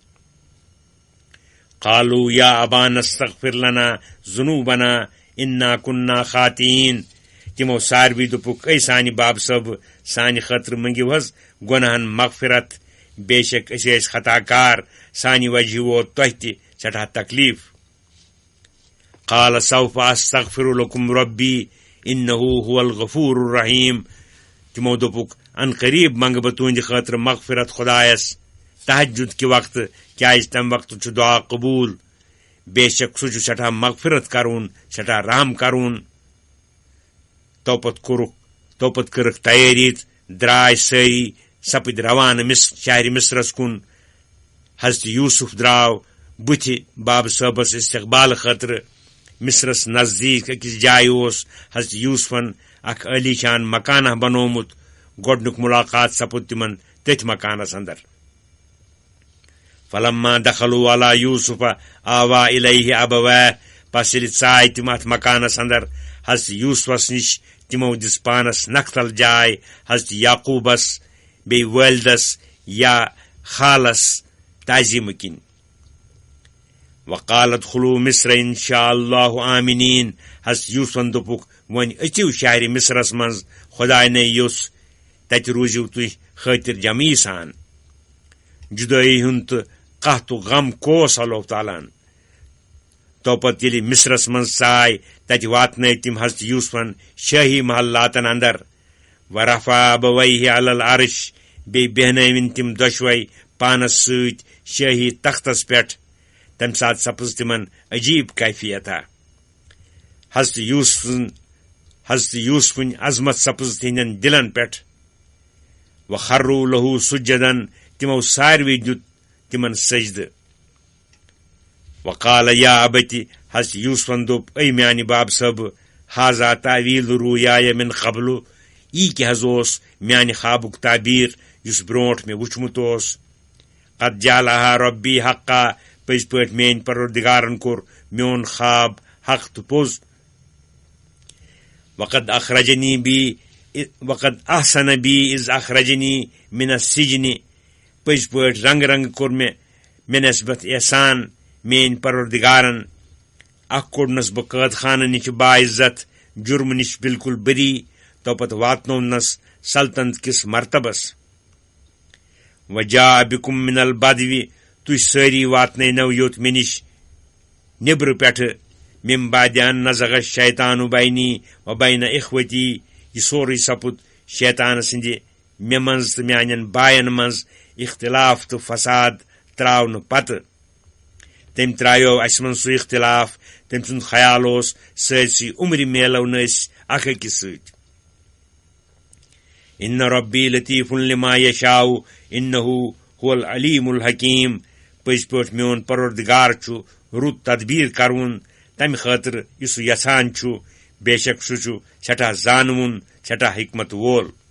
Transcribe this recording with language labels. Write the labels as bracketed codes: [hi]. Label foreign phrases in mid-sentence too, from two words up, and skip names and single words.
[ar] قالوا یا ابانا استغفر لنا ذنوبنا انا كنا خاطئین [ks] تِمو ساروی دوٚپُکھ اے سانہِ باب صٲب سانہِ خٲطرٕ منٛگِو حظ گۄنہن مغفرت بے شک أسۍ ٲسۍ خطا کار سانہِ وجہ ووت تۄہہِ تہِ سٮ۪ٹھاہ تکلیٖف [ar] قال سوف استغفر لكم ربی انہ هو الغفور الرحیم [ks] تِمو دوٚپُکھ ان قریب منگہٕ بہٕ تُہنٛدِ خٲطرٕ مغفرت خدایس تہجد کہِ وقتہٕ کیازِ تمہِ وقتہٕ چھُ دعا قبوٗل بے شک سُہ چھُ سٮ۪ٹھاہ مغفرت کرون سٮ۪ٹھاہ رحم کرون توپت کٔرٕکھ تیٲری درٛاے سٲری سپٕدۍ روانہٕ شہرِ مصرس کُن حضرت یوٗسف درٛاو بٕتھِ باب صٲبس استقبال خٲطرٕ مصرس نزدیٖک أکِس جایہِ اوس حضرت یوٗسفن اکھ عٲلی شان مکانہ بنومُت گۄڈنیُک مُلاقات سپُد تِمن تٔتھۍ مکانس اندر [ar] فلما دخلوا علی یوٗسف آوا الیہ ابویہ [ks] پس ییٚلہِ ژاے تِم اتھ مکانس اندر حضرت یوٗسفس نِش تِمو دِژ پانس نکھتل جاے حضرت یعقوٗبس بیٚیہِ والدس یا خالس تعظیٖمہٕ کِنۍ [ar] وقالت خلو مصر انشاء اللہ آمنین [ks] حضرت یوٗسفن دوٚپُکھ وۄنۍ أژِو شہرِ مصرس منٛز خۄداے نے یوٚژھ تتہِ روٗزِو تُہۍ خٲطر جمعی سان جُدٲیی ہُنٛد تہٕ قحط و غم کوس اللہ تعالیٰ ہن توپت ییٚلہِ مصرس منٛز ژاے تتہِ واتنٲے تِم حضرت یوسفن شٲہی محلاتن اندر [ar] ورفع ابویہ علی العرش [ks] بیٚیہِ بیہنٲوِن تِم دۄشوے پانس سۭتۍ شٲہی تختس پٮ۪ٹھ تمہِ ساتہٕ سپٕز تِمن عجیٖب کیفیتا حضرت یوسفٕنۍ عظمت سپٕز تِہنٛدٮ۪ن دلن پٮ۪ٹھ [ar] وخروا لہو سجدن [ks] تِمو ساروٕے دیُت تِمن سجدٕ [ar] وقال یا ابتی [ks] حضرت یوسفن دوٚپ اے میانہِ باب صٲبہٕ [ar] حاضا تعویل رُویایا من قبل [ks] یی کیٛاہ حظ اوس میانہِ خوابُک تعبیٖر یُس برونٛٹھ مےٚ وُچھمُت اوس [ar] قد جعلها ربی حقا [ks] پٔزۍ پٲٹھۍ میٲنۍ پروردگارن کوٚر میون خواب حق تہٕ پوٚز [ar] وقد احسن بی اذ اخرجنی من السجن [ks] پٔزۍ پٲٹھۍ رنگہٕ رنگہٕ کوٚر مےٚ نسبت احسان میٲنۍ پروردگارن اکھ کوٚڑنس بہٕ قٲد خانہٕ نِش باعزت جُرمہٕ نِش بالکل بری توپت واتنوونس سلطنت کِس مرتبس [ar] وجاء بكم من البدو [ks] تُہۍ سٲری واتنٲینو یوٚت مےٚ نِش نیبرٕ پٮ۪ٹھٕ [ar] من بعد ان نزغ الشیطان بینی و بین اخوتی [ks] یہ سورُے سپُد شیطان سٕنٛدِ مےٚ منٛز تہٕ میانٮ۪ن باین منٛز اختلاف تہٕ فساد تراونہٕ پتہٕ تٔمۍ ترٛایو اسہِ منٛز سُہ اختلاف تٔمۍ سُنٛد خیال اوس سٲرسٕے عمرِ میلو نہٕ أسۍ اکھ أکِس سۭتۍ [ar] ان ربی لطیف لما یشاء انه هو العلیم الحکیم [ks] پٔزۍ پٲٹھۍ میون پروردگار چھُ رُت تدبیٖر کرون تمہِ خٲطرٕ یُس سُہ یژھان چھُ بے شک سُہ چھُ سٮ۪ٹھاہ زانوُن سٮ۪ٹھاہ حکمت وول